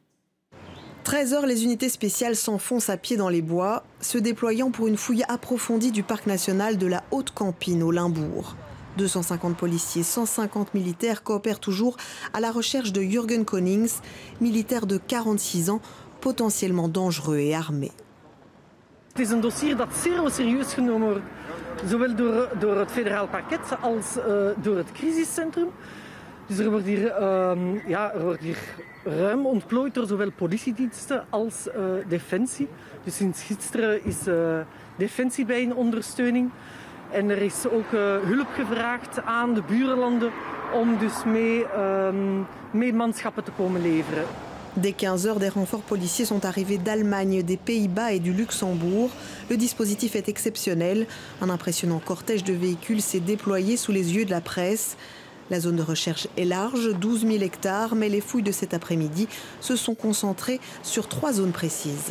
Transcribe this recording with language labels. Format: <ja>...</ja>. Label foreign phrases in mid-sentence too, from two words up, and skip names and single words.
<fr>13 heures, les unités spéciales s'enfoncent à pied dans les bois, se déployant pour une fouille approfondie du parc national de la Haute-Campine au Limbourg. 250 policiers, 150 militaires coopèrent toujours à la recherche de Jürgen Konings, militaire de 46 ans, potentiellement dangereux et armé.</fr> <nl>Het is een dossier dat zeer serieus genomen wordt, zowel door het federaal parket als door het crisiscentrum. Dus er wordt hier ruim ontplooid door zowel politiediensten als defensie. Dus sinds gisteren is defensie bij in ondersteuning. En er is ook hulp gevraagd aan de buurlanden om dus mee manschappen te komen leveren.</nl> <fr>Dès 15 heures, des renforts policiers sont arrivés d'Allemagne, des Pays-Bas et du Luxembourg. Le dispositif est exceptionnel. Un impressionnant cortège de véhicules s'est déployé sous les yeux de la presse. La zone de recherche est large, 12 000 hectares, mais les fouilles de cet après-midi se sont concentrées sur 3 zones précises.</fr>